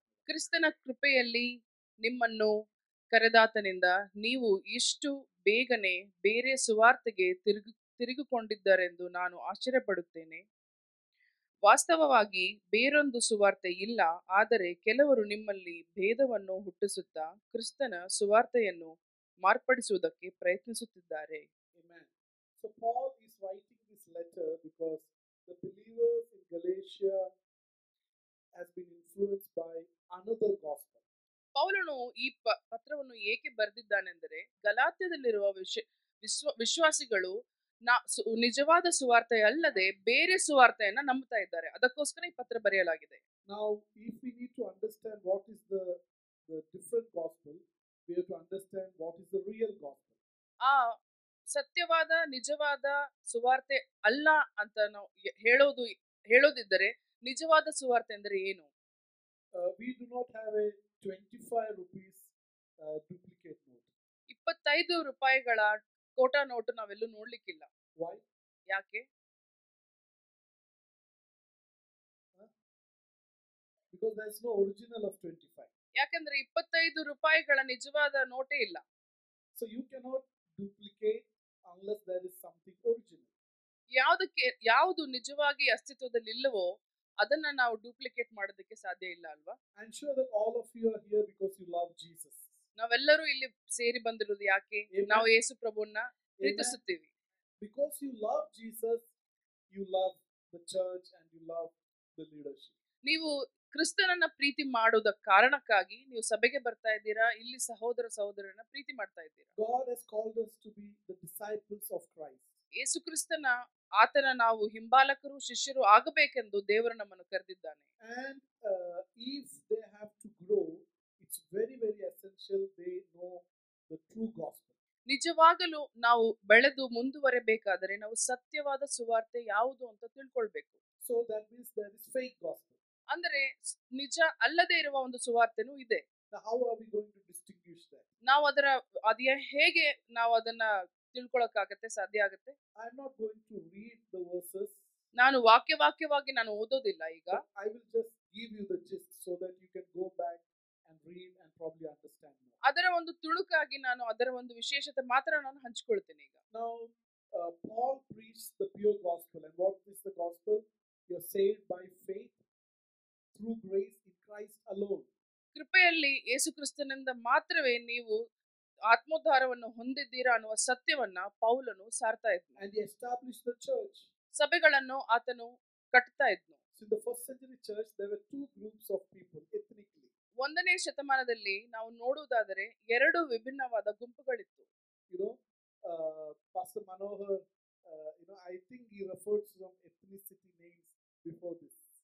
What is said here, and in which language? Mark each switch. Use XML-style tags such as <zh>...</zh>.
<kn>ಕ್ರಿಸ್ತನ ಕೃಪೆಯಲ್ಲಿ ನಿಮ್ಮನ್ನು ಕರೆದಾತನಿಂದ ನೀವು ಇಷ್ಟು ಬೇಗನೆ ಬೇರೆ ಸುವಾರ್ತೆಗೆ ತಿರುಗಿಕೊಂಡಿದ್ದರೆಂದು ನಾನು ಆಶ್ಚರ್ಯಪಡುತ್ತೇನೆ. ವಾಸ್ತವವಾಗಿ ಬೇರೊಂದು ಸುವಾರ್ತೆ ಇಲ್ಲ, ಆದರೆ ಕೆಲವರು ನಿಮ್ಮಲ್ಲಿ ಭೇದವನ್ನು ಹುಟ್ಟಿಸುತ್ತಾ ಕ್ರಿಸ್ತನ ಸುವಾರ್ತೆಯನ್ನು ಮಾರ್ಪಡಿಸುವುದಕ್ಕೆ ಪ್ರಯತ್ನಿಸುತ್ತಿದ್ದಾರೆ.</kn> <en>Amen. So Paul is writing this letter because the believers in Galatia has been influenced by another gospel.</en> <kn>ಪೌಲನು ಈ ಪತ್ರವನ್ನು ಏಕೆ ಬರೆದಿದ್ದಾನೆಂದರೆ, ಗಲಾತ್ಯದಲ್ಲಿರುವ ವಿಶ್ವಾಸಿಗಳು ನಿಜವಾದ ಸುವಾರ್ತೆ ಅಲ್ಲದೆ ಬೇರೆ ಸುವಾರ್ತೆಯನ್ನ ನಂಬುತ್ತಾ ಇದ್ದಾರೆ. ಅದಕ್ಕೋಸ್ಕರ ಈ ಪತ್ರ ಬರೆಯಲಾಗಿದೆ.</kn> <en>Now, if we need to understand what is the different gospel, we have to understand what is the real gospel.</en> <kn>ಆ ಸತ್ಯವಾದ ನಿಜವಾದ ಸುವಾರ್ತೆ ಅಲ್ಲ ಅಂತ ನಾವು ಹೇಳೋದಿದ್ದರೆ ನಿಜವಾದ ಸುವಾರ್ತೆ ಅಂದರೆ ಏನು?</kn> <en>We do not have a 25 rupees duplicate note.</en> <kn>25 ರೂಪಾಯಿಗಳ ಕೋಟಾ ನೋಟು ನಾವೆಲ್ಲೂ ನೋಡ್ಲಿಕ್ಕಿಲ್ಲ.</kn> <en>Why?</en> <kn>ಯಾಕೆ?</kn> <en>Because there is no original of 25.</en> <kn>ಯಾಕಂದ್ರೆ 25 ರೂಪಾಯಿಗಳ ನಿಜವಾದ ನೋಟೇ ಇಲ್ಲ.</kn> <en>So you cannot duplicate unless there is something original.</en> <kn>ಯಾವುದು ನಿಜವಾಗಿ ಅಸ್ತಿತ್ವದಲ್ಲಿ ಇಲ್ಲವೋ ಅದನ್ನ ನಾವು ಡೂಪ್ಲಿಕೇಟ್ ಮಾಡೋದಕ್ಕೆ ಸಾಧ್ಯ ಇಲ್ಲ ಅಲ್ವಾ?</kn> <en>I'm sure that all of you are here because you love Jesus.</en> <kn>ನಾವೆಲ್ಲರೂ ಇಲ್ಲಿ ಸೇರಿ ಬಂದಿರೋದು ಯಾಕೆ?</kn> <en>Amen.</en> <kn>ನಾವು ಯೇಸು ಪ್ರಭುವನ್ನ ಪ್ರೀತಿಸುತ್ತೀವಿ.</kn> <en>Because you love Jesus, you love the church and you love the leadership.</en> <kn>ನೀವು ಕ್ರಿಸ್ತನನ್ನ ಪ್ರೀತಿ ಮಾಡೋದ ಕಾರಣಕ್ಕಾಗಿ ನೀವು ಸಭೆಗೆ ಬರ್ತಾ ಇದ್ದೀರಾ, ಇಲ್ಲಿ ಸಹೋದರರನ್ನ ಪ್ರೀತಿ ಮಾಡ್ತಾ ಇದ್ದೀರಾ.</kn> <en>God has called us to be the disciples of Christ.</en> <kn>ಯೇಸು ಕ್ರಿಸ್ತನ ಆತನ ನಾವು ಹಿಂಬಾಲಕರು ಶಿಷ್ಯರು ಆಗಬೇಕೆಂದು ದೇವರು ನಮ್ಮನ್ನು ಕರೆದಿದ್ದಾನೆ.</kn> <en>And if they have to grow, it's very, very essential they know the true gospel.</en> <kn>ನಿಜವಾಗಲೂ ನಾವು ಬೆಳೆದು ಮುಂದುವರೆಬೇಕಾದರೆ ನಾವು ಸತ್ಯವಾದ ಸುವಾರ್ತೆ ಯಾವುದು ಅಂತ ತಿಳ್ಕೊಳ್ಬೇಕು.</kn> <en>So that means there is fake gospel.</en> <kn>ಅಂದರೆ ನಿಜ ಅಲ್ಲದೆ ಇರುವ ಒಂದು ಸುವಾರ್ತೆನೂ ಇದೆ.</kn> <en>Now how are we going to distinguish that?</en> <kn>ನಾವು ಹೇಗೆ ನಾವು ಅದನ್ನ ತಿಳ್ಕೊಳಕ್ಕಾಗತ್ತೆ, ಸಾಧ್ಯ ಆಗುತ್ತೆ?</kn> <en>I'm not going to read the verses.</en> <kn>ನಾನು ವಾಕ್ಯವಾಗಿ ನಾನು ಓದೋದಿಲ್ಲ ಈಗ.</kn> <en>I will just give you the gist so that you can go back and read and probably understand more.</en> <kn>ಅದರ ಒಂದು ತುಣುಕಾಗಿ ನಾನು ಅದರ ಒಂದು ವಿಶೇಷತೆ ಮಾತ್ರ ನಾನು ಹಂಚಿಕೊಳ್ತೇನೆ ಈಗ.</kn> <en>Now Paul preached the pure gospel, and what is the gospel? You're saved by faith through grace in Christ alone.</en> <kn>ಕೃಪೆಯಲ್ಲಿ ಯೇಸು ಕ್ರಿಸ್ತನಿಂದ ಮಾತ್ರವೇ ನೀವು ಆತ್ಮೋದ್ಧಾರವನ್ನು ಹೊಂದಿದ್ದೀರಾ ಅನ್ನುವ ಸತ್ಯವನ್ನ ಪೌಲನು ಸಾರ್ತಾ ಇದ್ನು.</kn> <en>And he established the church.</en> <kn>ಸಭೆಗಳನ್ನು ಆತನು ಕಟ್ತಾ ಇದ್ನು.</kn> <en>So in the first century church there were two groups of people ethnically.</en> <kn>1ನೇ ಶತಮಾನದಲ್ಲಿ ನಾವು ನೋಡುವುದಾದರೆ ಎರಡು ವಿಭಿನ್ನವಾದ ಗುಂಪುಗಳಿತ್ತು.</kn> <en>You know, Pastor Manohar, I think he referred to some ethnicity names before this.</en>